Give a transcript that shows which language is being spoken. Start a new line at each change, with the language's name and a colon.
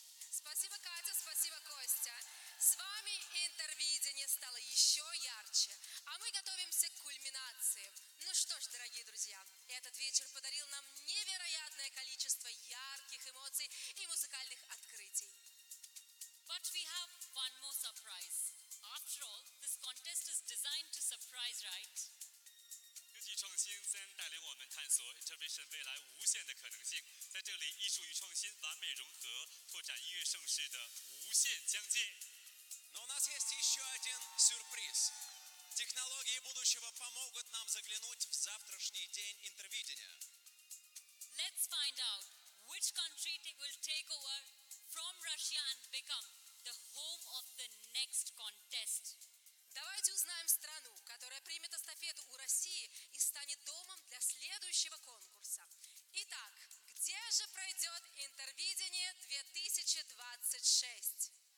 Russian: Спасибо, Катя, спасибо, Костя. С вами интервидение стало еще ярче, а мы готовимся к кульминации. Ну что ж, дорогие друзья, этот вечер подарил нам невероятное количество ярких эмоций и музыкальных открытий.
English: But we have one more surprise. After all, this concert... contest is designed to surprise, right?
Chinese: 科技创新将带领我们探索Intervision未来无限的可能性，在这里艺术与创新完美融合，拓展音乐盛世的无限疆界。
Russian: Но у нас есть еще один сюрприз. Технологии будущего помогут нам заглянуть в завтрашний день Интервидения.
English: Let's find out which country will take over from Russia and become the home of the next contest.
Russian: Давайте узнаем страну, которая примет эстафету у России и станет домом для следующего конкурса. Итак, где же пройдет Интервидение 2026?